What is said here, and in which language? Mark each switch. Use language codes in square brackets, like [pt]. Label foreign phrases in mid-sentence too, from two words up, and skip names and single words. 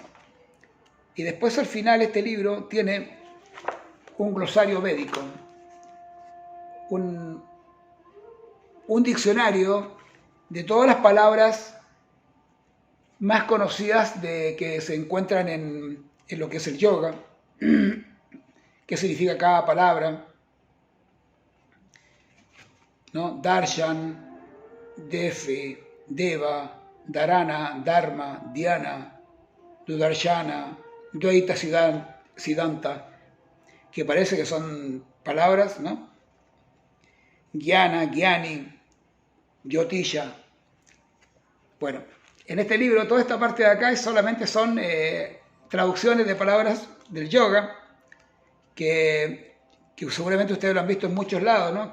[es] Y después al final este libro tiene un glosario védico, un diccionario de todas las palabras más conocidas que se encuentran en lo que es el yoga, qué significa cada palabra, ¿no? [sa] Darshan, Defe, Deva, Dharana, Dharma, Dhyana, Dudarshana, Dvaita Siddhanta, [es] que parece que son palabras, ¿no? [sa] Jnana, Jnani, Jyotisha. [es] Bueno, en este libro, toda esta parte de acá solamente son traducciones de palabras del yoga, que seguramente ustedes lo han visto en muchos lados, ¿no?